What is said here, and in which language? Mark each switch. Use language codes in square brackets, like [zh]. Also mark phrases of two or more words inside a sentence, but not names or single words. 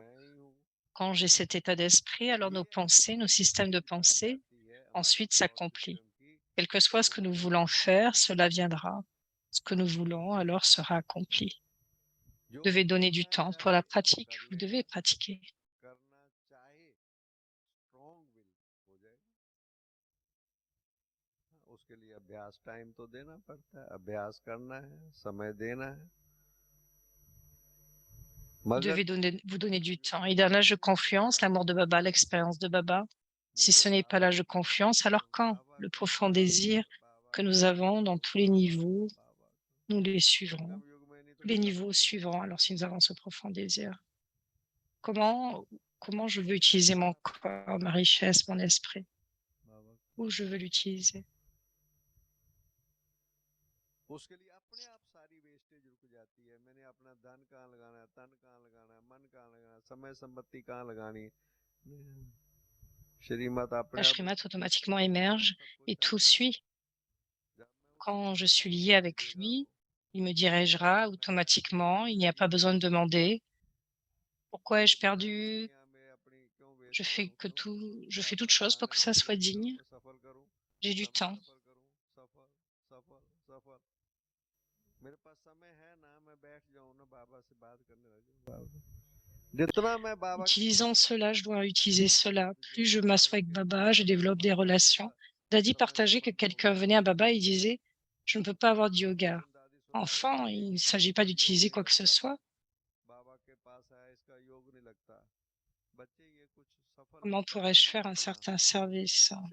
[fr] Quand j'ai cet état d'esprit, alors nos pensées, nos systèmes de pensée, ensuite s'accomplissent. Quel que soit ce que nous voulons faire, cela viendra. Ce que nous voulons alors sera accompli. Vous devez donner du temps pour la pratique, vous devez pratiquer. [hi] करना चाहे [en] strong will [hi] हो जाएगा। उसके लिए अभ्यास टाइम तो देना पड़ता है, अभ्यास करना है, समय देना है। [fr] Vous devez vous donner du temps. Et dans l'âge de confiance, l'amour de Baba, l'expérience de Baba, si ce n'est pas l'âge de confiance, alors quand? Le profond désir que nous avons dans tous les niveaux, nous les suivrons. Tous les niveaux suivront alors si nous avons ce profond désir. Comment je veux utiliser mon corps, ma richesse, mon esprit? Où je veux l'utiliser? [hi] उसके लिए अपने आप सारी वेस्टेज रुक जाती है। मैंने अपना धन कहाँ लगाना है, तन कहाँ लगाना है, मन कहाँ लगाना है, समय संपत्ति कहाँ लगानी है। श्रीमत अपने [fr] La [hi] आप [fr] Shrimat automatiquement émerge et tout suit. Quand je suis lié avec lui, il me dirigera automatiquement. Il n'y a pas besoin de demander pourquoi ai-je perdu. Je fais toute chose pour que ça soit digne. J'ai du temps. [hi] मेरे पास समय है ना, मैं बैठ जाऊं ना बाबा से बात करने लग जाऊं। जितना मैं बाबा [fr] Utilisant cela, je dois utiliser cela. Plus je m'assois avec Baba, je développe des relations. Dadi partageait que quelqu'un venait à Baba et disait « Je ne peux pas avoir de yoga ». Enfin, il ne s'agit pas d'utiliser quoi que ce soit. Comment pourrais-je faire un certain service?